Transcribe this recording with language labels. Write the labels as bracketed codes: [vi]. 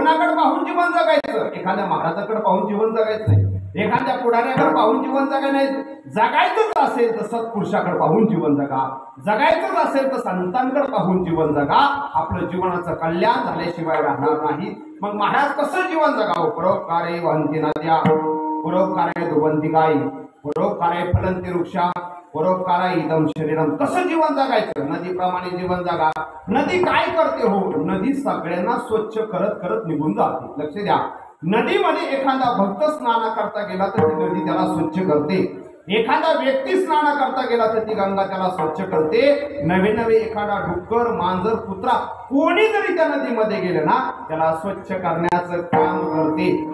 [mr] कोणाकडे पाहून जीवन जगायचं? एखाद्या महाराजाकडे पाहून जीवन जगायचं नाही. एखाद्या पुढाऱ्याकडे पाहून जीवन जगायचं नाही. जगायचंच असेल तर सत्पुरुषाकडे पाहून जीवन जगा. जगायचंच असेल तर संतांकडे पाहून जीवन जगा. आपलं जीवनाचं कल्याण झाल्याशिवाय राहणार नाही. मग महाराज कसं जीवन जगावं? [sa] परोपकारे वहन्ति नद्या, परोपकारे दुभन्ति गायी, परोपकारे फलन्ति वृक्षा, परोपकारा इदम शरीरम. [mr] कसं जीवन जगायचं? नदीप्रमाणे जीवन जगा. नदी काय करते हो? नदी सगळ्यांना स्वच्छ करत करत निघून जाते. लक्ष द्या, नदीमध्ये एखादा भक्त स्नान करता गेला तर ती नदी त्याला स्वच्छ करते. एखादा व्यक्ती स्नान करता गेला तर ती गंगा त्याला स्वच्छ करते. नवे नवे एखादा डुक्कर, मांजर, कुत्रा कोणी जरी त्या नदीमध्ये गेलं ना, त्याला स्वच्छ करण्याचं काम करते.